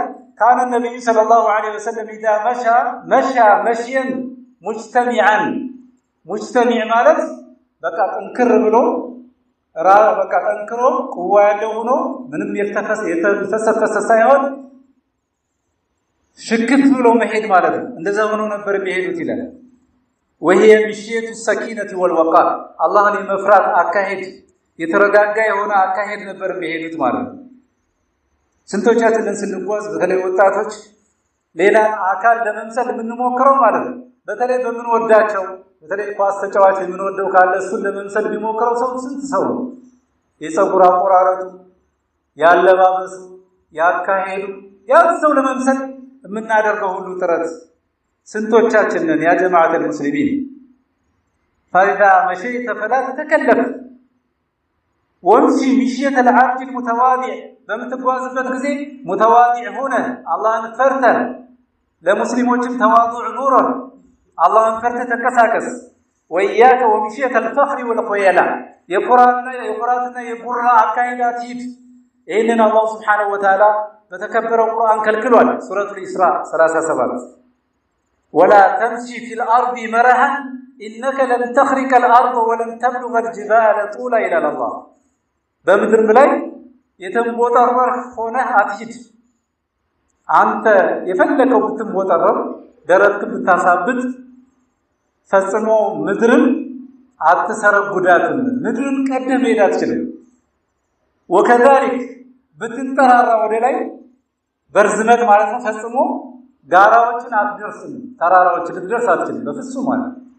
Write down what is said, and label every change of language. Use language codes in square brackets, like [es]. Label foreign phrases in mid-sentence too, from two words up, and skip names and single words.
[ar] كان النبي صلى الله عليه وسلم إذا مشى مشيا مجتمعا። [am] ሙጅተሚዕ ማለት በቃ ጠንክር ብሎ በቃ ጠንክሮ ቁዋ ያለው ሆኖ ምንም የተፈሰፈሰ ሳይሆን ሽክት ብሎ መሄድ ማለት ነው። እንደዛ ሆኖ ነበር የሚሄዱት ይላል። [ar] وهي مشية السكينة والوقار [am] አላህን የመፍራት አካሄድ የተረጋጋ የሆነ አካሄድ ነበር የሚሄዱት ማለት ነው። ስንቶቻችንን ስንጓዝ በተለይ ወጣቶች ሌላ አካል ለመምሰል የምንሞክረው ማለት ነው። በተለይ በምንወዳቸው በተለይ ኳስ ተጫዋች የምንወደው ካለ እሱን ለመምሰል የሚሞክረው ሰው ስንት ሰው ነው? የፀጉር አቆራረጡ፣ ያለባበሱ፣ ያካሄዱ ያን ሰው ለመምሰል የምናደርገው ሁሉ ጥረት ስንቶቻችንን [ar] يا جماعة المسلمين فإذا مشيت فلا تتكلف وامشي مشية العبد المتواضع [am] በምትጓዝበት ጊዜ ሙተዋዲዕ ሆነ አላህን ፈርተህ ለሙስሊሞችም ተዋዱዕ ኑረን አላህን ፈርተህ ተንቀሳቀስ። [ar] وإياك ومشية الفخر والخيلاء [am] የኩራትና የጉራ አካሄድ አትሂድ። ይህንን [ar] الله سبحانه وتعالى [am] በተከበረው ቁርአን ከልክሏል። ሱረቱል ኢስራ 37 [ar] ولا تمشي في الأرض مرحا إنك لن تخرق الأرض ولن تبلغ الجبال طولا إلى [am] الله በምድር ላይ የተንቦጠረር ሆነህ አትሂድ። አንተ የፈለከው ብትንቦጠረር ደረትክ ብታሳብጥ ፈጽሞ ምድርን አትሰረጉዳትም። ምድርን ቀደህ መሄድ አትችልም። ወከዛሊክ ብትንጠራራ ወደ ላይ በርዝመት ማለት ነው ፈጽሞ ጋራዎችን አትደርስም። ተራራዎችን ልትደርስ አትችልም በፍጹም ማለት።